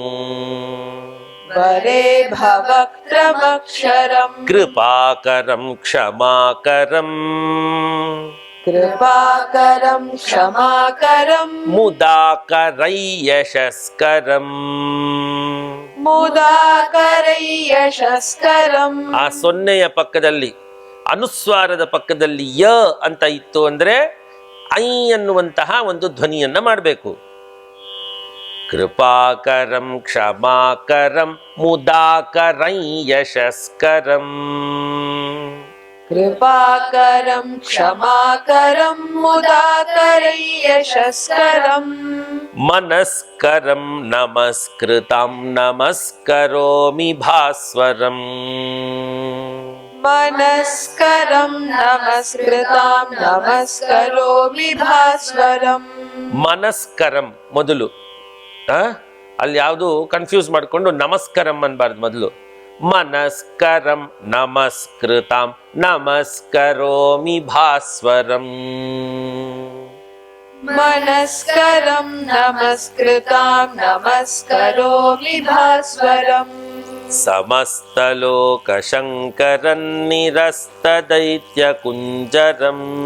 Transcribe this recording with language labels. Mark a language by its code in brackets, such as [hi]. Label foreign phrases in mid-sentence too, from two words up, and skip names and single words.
[sa] वरे भवक्त्रमक्षरम् कृपाकरं क्षमाकरम् कृपाकरं क्षमाकरं मुदाकरयशस्करम् मुदाकरयशस्करम्. [kn] ಆ ಸೊನ್ನೆಯ ಪಕ್ಕದಲ್ಲಿ ಅನುಸ್ವಾರದ ಪಕ್ಕದಲ್ಲಿ ಯ ಅಂತ ಇತ್ತು ಅಂದ್ರೆ ಐ ಅನ್ನುವಂತಹ ಒಂದು ಧ್ವನಿಯನ್ನ ಮಾಡಬೇಕು. [sa] ಕೃಪಾಕರಂ ಕ್ಷಮಾಕರಂ ಮುದಾಕರಯಶಸ್ಕರಂ कृपाकरं क्षमाकरं मुदाकरयशस्करम् मनस्करं नमस्कृतं नमस्करोमि भास्वरम् मनस्करं नमस्कृतां नमस्करोमि भास्वरम्. [kn] ಮನಸ್ಕರಂ ಮೊದಲು ಅಲ್ಲಿ ಯಾವುದು ಕನ್ಫ್ಯೂಸ್ ಮಾಡಿಕೊಂಡು ನಮಸ್ಕರಂ ಅನ್ಬಾರ್ದು. [sa] ಮೊದಲು मनस्करं नमस्कृतां नमस्करोमि भास्वरम् मनस्करं नमस्कृतां नमस्करोमि भास्वरम् समस्तलोकशङ्करन्निरस्तदैत्यकुञ्जरम्